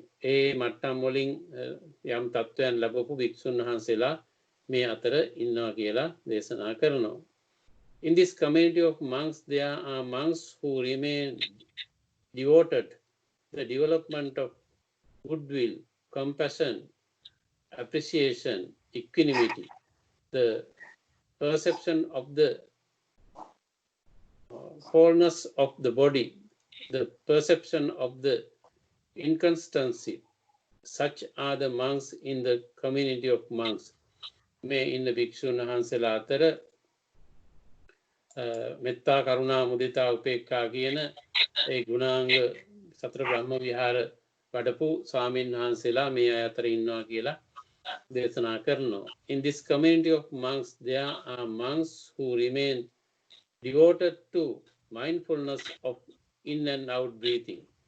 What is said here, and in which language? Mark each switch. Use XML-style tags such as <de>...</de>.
<si>ඒ මට්ටම් වලින් යම් තත්ත්වයන් ලැබපු භික්ෂුන් වහන්සේලා මේ අතර ඉන්නවා කියලා දේශනා කරනවා.</si> <en>In this community of monks, there are monks who remain devoted to the development of goodwill, compassion, appreciation, equanimity, the perception of the wholeness of the body, the perception of the inconstancy. Such are the monks in the community of monks.</en> <si>මේ ඉන්න භික්ෂුන් වහන්සේලා අතර මෙත්තා කරුණා මුදිතා උපේක්ඛා කියන ඒ ගුණාංග සතර බ්‍රහ්ම විහාර වඩපු ස්වාමීන් වහන්සේලා මේ අය අතර ඉන්නවා කියලා දේශනා කරනවා.</si> <en>In this community of monks, there are monks who remain devoted to mindfulness of in and out breathing.</en>